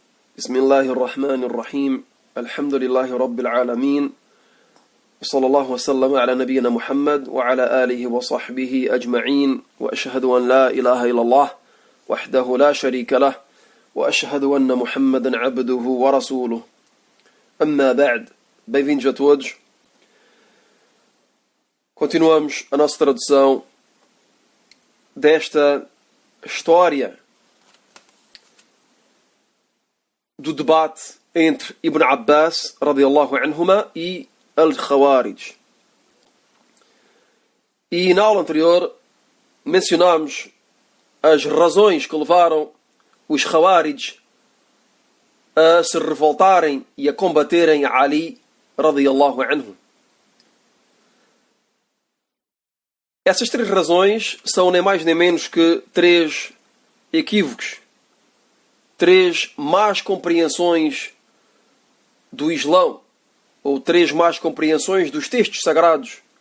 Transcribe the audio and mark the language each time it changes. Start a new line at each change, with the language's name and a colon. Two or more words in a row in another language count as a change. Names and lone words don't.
Arabic: بسم الله الرحمن الرحيم الحمد لله رب العالمين وصلى الله وسلم على نبينا محمد وعلى آله وصحبه أجمعين وأشهد أن لا إله إلا الله وحده لا شريك له وأشهد أن محمدا عبده ورسوله أما بعد.
Portuguese: Bem-vindos a todos. Continuamos a nossa tradução desta história do debate entre Ibn Abbas
Arabic: رضي الله عنهما
Portuguese: e Al-Khawarij. E na aula anterior mencionámos as razões que levaram os Khawarij a se revoltarem e a combaterem Ali
Arabic: رضي الله عنه.
Portuguese: Essas três razões são nem mais nem menos que três equívocos, três más compreensões do Islão, ou três más compreensões dos textos sagrados.